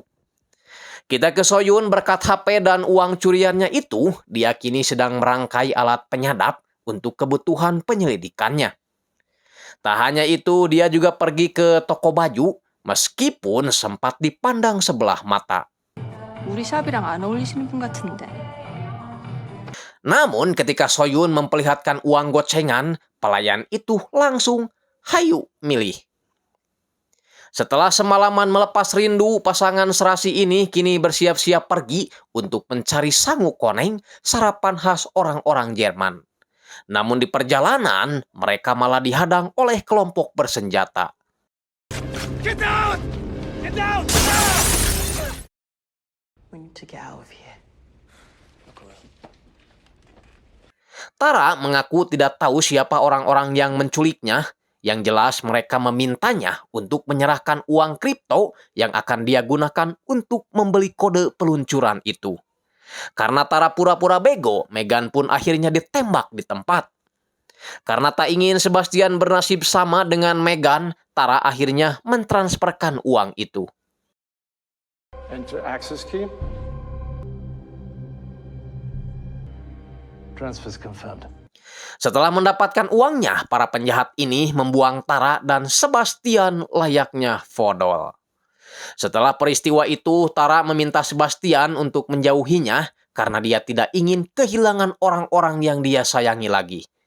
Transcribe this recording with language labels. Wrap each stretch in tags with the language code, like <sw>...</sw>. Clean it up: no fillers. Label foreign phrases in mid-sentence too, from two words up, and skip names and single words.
<id>Kita ke Soyun berkat HP dan uang curiannya itu, dia kini sedang merangkai alat penyadap untuk kebutuhan penyelidikannya. Tak hanya itu, dia juga pergi ke toko baju meskipun sempat dipandang sebelah mata.</id> <ko>우리 샵이랑 안 어울리시는 분 같은데.</ko> <id>Namun ketika Soyun memperlihatkan uang gocengan, pelayan itu langsung</id> <su>hayu milih.</su> <id>Setelah semalaman melepas rindu, pasangan serasi ini kini bersiap-siap pergi untuk mencari</id> <su>sangu koneng,</su> <id>sarapan khas orang-orang Jerman. Namun di perjalanan, mereka malah dihadang oleh kelompok bersenjata.</id> <en>Get down! Get down! We need to get out of here.</en> <id>Tara mengaku tidak tahu siapa orang-orang yang menculiknya. Yang jelas mereka memintanya untuk menyerahkan uang kripto yang akan dia gunakan untuk membeli kode peluncuran itu. Karena Tara pura-pura bego, Megan pun akhirnya ditembak di tempat. Karena tak ingin Sebastian bernasib sama dengan Megan, Tara akhirnya mentransferkan uang itu.</id> <en>Enter access key. Transfer's confirmed.</en> <id>Setelah mendapatkan uangnya, para penjahat ini membuang Tara dan Sebastian layaknya fodol. Setelah peristiwa itu, Tara meminta Sebastian untuk menjauhinya karena dia tidak ingin kehilangan orang-orang yang dia sayangi lagi.</id>